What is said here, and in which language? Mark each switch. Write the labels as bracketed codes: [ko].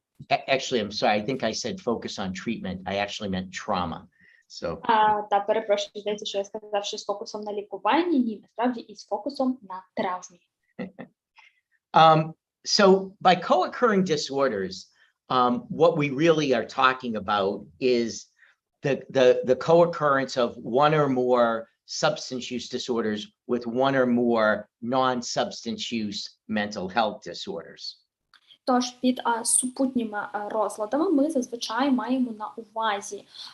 [en] Actually, I'm sorry. I think I said focus on treatment. I actually meant trauma. So. [uk] Та перепрошую, здається, що я сказав, що з фокусом на лікуванні, ні, насправді і з фокусом на травмі. [en] So by co-occurring disorders, what we really are talking about is the co-occurrence of one or more substance use disorders with one or more non-substance use mental health disorders. [uk] Тож під супутніми розладами ми зазвичай маємо на увазі